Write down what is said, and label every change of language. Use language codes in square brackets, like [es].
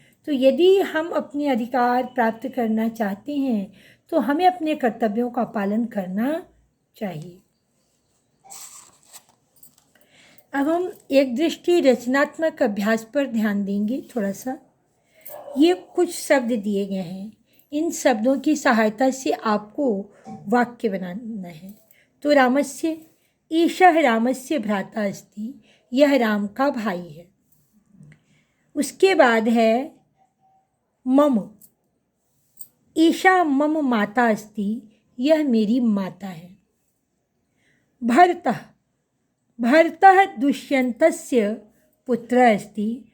[hi] तो यदि हम अपने अधिकार प्राप्त करना चाहते हैं तो हमें अपने कर्तव्यों का पालन करना चाहिए। अब हम एक दृष्टि रचनात्मक अभ्यास पर ध्यान देंगे थोड़ा सा। ये कुछ शब्द दिए गए हैं, इन शब्दों की सहायता से आपको वाक्य बनाना है। [sa] तो रामस्य, ईशः रामस्य भ्राता अस्ति। [hi] यह राम का भाई है। उसके बाद है [sa] मम, ईशा मम माता अस्ति। [hi] यह मेरी माता है। [sa] भरतः, भरतः दुष्यंतस्य पुत्र अस्ति।